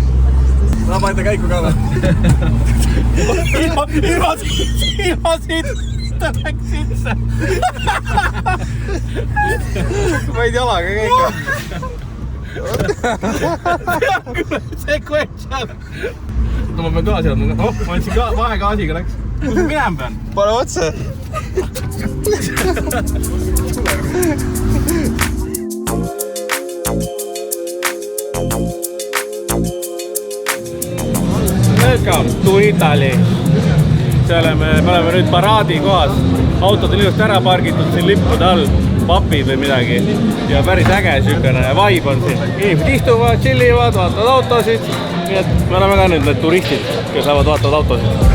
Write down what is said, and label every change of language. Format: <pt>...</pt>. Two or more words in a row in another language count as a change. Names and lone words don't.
<et>Sa panete käiku ka või? Ilma siit ta läks sisse. Võid jalaga käika.</et> <en>Sequential.</en> <et>No ma pean gaasi andma. Ma andsin vahegaasiga läks. Kus ma minema pean? Pane otse.</et> <en>Welcome to Italy.</en> <et>Me oleme nüüd paraadi kohas. Autod on ilusti ära pargitud siin lippude all. Papid või midagi. Ja päris äge sükene vibe on siin. Inimesed istuvad, chillivad, vaatavad autosid. Nii et me oleme ka nüüd need turistid, kes lähevad vaatavad autosid.</et>